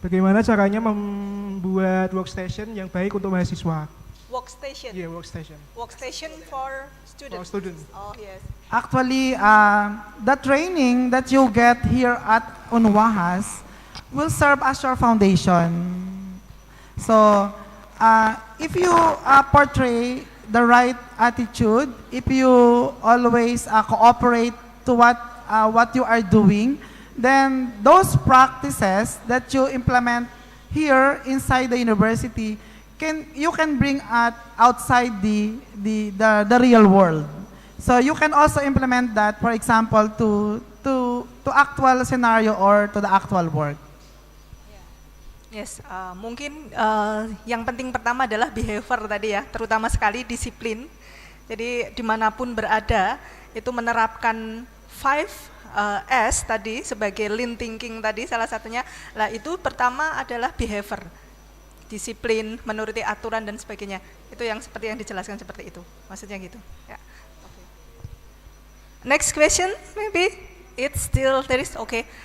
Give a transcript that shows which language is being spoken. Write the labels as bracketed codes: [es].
[id] Bagaimana caranya membuat workstation yang baik untuk mahasiswa? [en] Workstation. Yeah, workstation. Workstation for students. For students. Oh, yes. Actually, the training that you get here at UNWAHAS will serve as your foundation. So, if you portray the right attitude, if you always cooperate to what you are doing, then those practices that you implement here inside the university you can bring outside the real world. So you can also implement that, for example, to actual scenario or to the actual work. Yes, [id] mungkin yang penting pertama adalah behavior tadi ya, terutama sekali disiplin. Jadi dimanapun berada, itu menerapkan 5S tadi sebagai lean thinking tadi salah satunya. Lah itu pertama adalah behavior, disiplin, menuruti aturan dan sebagainya. Itu yang seperti yang dijelaskan seperti itu, maksudnya gitu. Ya. Okay. [en] Next question, maybe it's still there is okay.